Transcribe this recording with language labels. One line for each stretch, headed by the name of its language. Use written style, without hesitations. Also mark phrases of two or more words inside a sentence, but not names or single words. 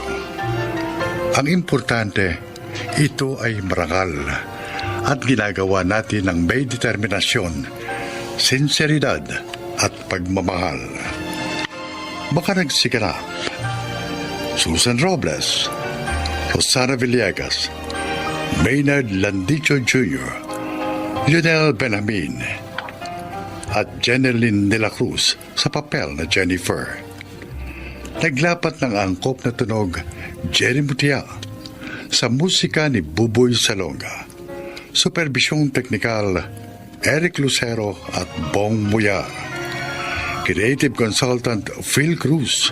Filipino: Ang importante, ito ay marangal at ginagawa natin ng may determinasyon, sinseridad at pagmamahal. Baka nagsiganap. Susan Robles, Rosana Villegas, Maynard Landicho Jr., Lionel Benjamin, at Jeneline de la Cruz sa papel na Jennifer. Naglapat ng angkop na tunog Jerry Mutia sa musika ni Buboy Salonga. Supervisyong teknikal Eric Lucero at Bong Muyar.
English: Creative Consultant
Filipino: Phil Cruz.